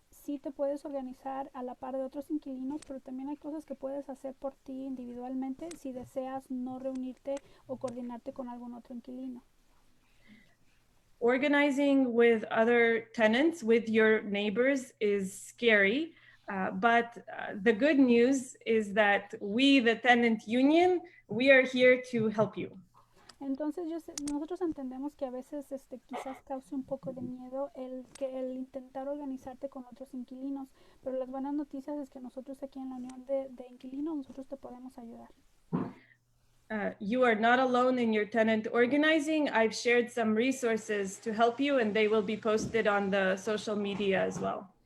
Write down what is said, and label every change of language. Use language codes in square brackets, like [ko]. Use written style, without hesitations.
[es] sí te puedes organizar a la par de otros inquilinos, pero también hay cosas que puedes hacer por ti individualmente si deseas no reunirte o coordinarte con algún otro inquilino. [en] Organizing with other tenants, with your neighbors, is scary. But the good news is that we, the tenant union, we are here to help you. [es] Entonces nosotros entendemos que a veces quizás cause un poco de miedo el intentar organizarte con otros inquilinos, pero las buenas noticias es que nosotros aquí en la Unión de Inquilinos, nosotros te podemos ayudar. [en] You are not alone in your tenant organizing. I've shared some resources to help you, and they will be posted on the social media as well.